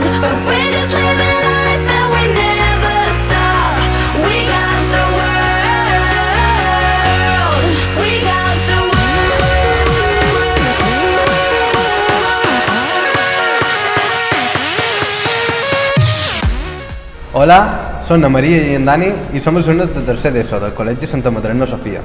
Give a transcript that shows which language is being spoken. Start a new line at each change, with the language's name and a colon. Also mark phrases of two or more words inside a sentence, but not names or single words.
English: But we're just living life and we never stop. We got the world. We got the world.
Catalan: Hola, som la Maria i en Dani i som els alumnes de tercer d'ESO del Col·legi Santa Madrona Sofia.